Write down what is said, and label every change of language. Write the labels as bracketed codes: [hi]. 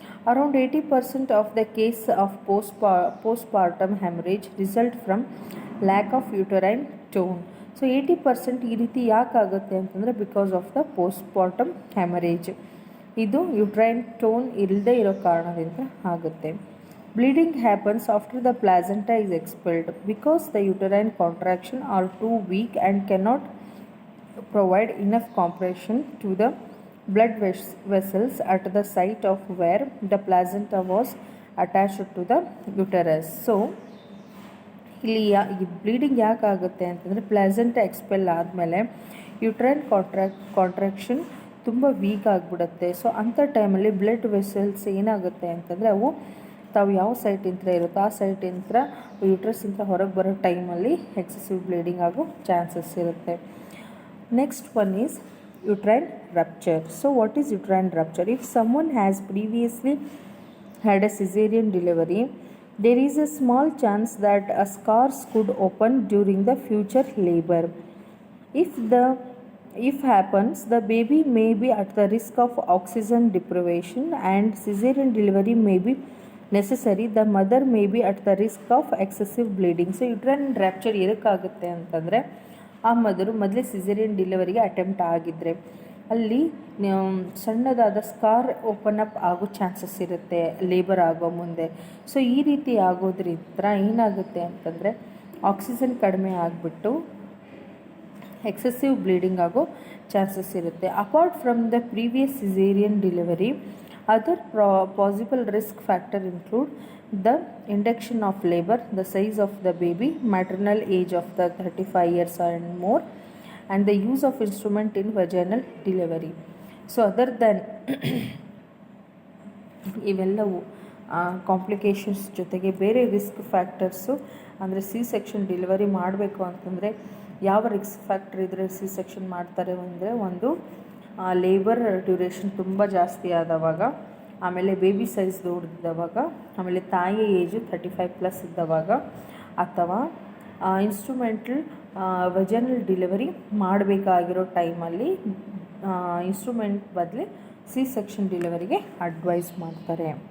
[en] Around 80% of the case of postpartum haemorrhage result from lack of uterine tone. [kn] So 80% ಈ ರೀತಿ ಯಾಕಾಗುತ್ತೆ ಅಂತಂದರೆ [en] Because of the postpartum haemorrhage. [kn] ಇದು uterine tone ಇಲ್ಲದೆ ಇರೋ ಕಾರಣದಿಂದ ಆಗುತ್ತೆ. [en] Bleeding happens after the placenta is expelled because the uterine contraction are too weak and cannot provide enough compression to the blood vessels at the site of where the placenta was attached to the uterus. [kn] So ಇಲ್ಲಿ bleeding ಯಾಕೆ ಆಗುತ್ತೆ ಅಂತಂದರೆ, placenta expel ಆದಮೇಲೆ uterine contraction ತುಂಬ weak ಆಗಿಬಿಡುತ್ತೆ. So ಅಂಥ ಟೈಮಲ್ಲಿ blood vessels ಏನಾಗುತ್ತೆ ಅಂತಂದರೆ ಅವು ತಾವು ಯಾವ ಸೈಟಿಂದ ಇರುತ್ತೋ ಆ ಸೈಟಿಂದ ಯೂಟ್ರಸ್ಸಿಂದ ಹೊರಗೆ ಬರೋ ಟೈಮಲ್ಲಿ ಎಕ್ಸೆಸಿವ್ ಬ್ಲೀಡಿಂಗ್ ಆಗೋ ಚಾನ್ಸಸ್ ಇರುತ್ತೆ. [en] Next one is uterine rupture. So what is uterine rupture? If someone has previously had a cesarean delivery, there is a small chance that a scars could open during the future labor. If happens, the baby may be at the risk of oxygen deprivation and cesarean delivery may be necessary. The mother may be at the risk of excessive bleeding. [kn] So uterine rapture ಏನಕ್ಕಾಗುತ್ತೆ ಅಂತಂದರೆ, ಆ mother ಮೊದಲೇ caesarean ಡಿಲಿವರಿಗೆ attempt ಆಗಿದ್ದರೆ ಅಲ್ಲಿ ಸಣ್ಣದಾದ scar open up ಆಗೋ chances ಇರುತ್ತೆ labour ಆಗೋ ಮುಂದೆ. ಸೊ ಈ ರೀತಿ ಆಗೋದ್ರಿಂದ ಏನಾಗುತ್ತೆ ಅಂತಂದರೆ ಆಕ್ಸಿಜನ್ ಕಡಿಮೆ ಆಗಿಬಿಟ್ಟು ಎಕ್ಸೆಸಿವ್ ಬ್ಲೀಡಿಂಗ್ ಆಗೋ ಚಾನ್ಸಸ್ ಇರುತ್ತೆ. [en] Apart from the previous caesarean delivery, other possible risk factor include the induction of labor, the size of the baby, maternal age of the 35 years and more, and the use of instrument in vaginal delivery. So other than [kn] ಇವೆಲ್ಲವು complications ಜೊತೆಗೆ ಬೇರೆ risk factors, ಅಂದರೆ C section delivery ಮಾಡಬೇಕು ಅಂತಂದರೆ ಯಾವ risk factor ಇದ್ದರೆ C section ಮಾಡ್ತಾರೆ ಅಂದರೆ, ಒಂದು ಲೇಬರ್ ಡ್ಯೂರೇಷನ್ ತುಂಬ ಜಾಸ್ತಿ ಆದವಾಗ, ಆಮೇಲೆ ಬೇಬಿ ಸೈಜ್ ದೊಡ್ಡದವಾಗ, ಆಮೇಲೆ ತಾಯಿ ಏಜು 35+ ಇದ್ದವಾಗ, ಅಥವಾ ಇನ್ಸ್ಟ್ರೂಮೆಂಟಲ್ ವೆಜನಲ್ ಡೆಲಿವರಿ ಮಾಡಬೇಕಾಗಿರೋ ಟೈಮಲ್ಲಿ ಇನ್ಸ್ಟ್ರೂಮೆಂಟ್ ಬದಲು ಸಿ ಸೆಕ್ಷನ್ ಡೆಲಿವರಿಗೆ ಅಡ್ವೈಸ್ ಮಾಡ್ತಾರೆ.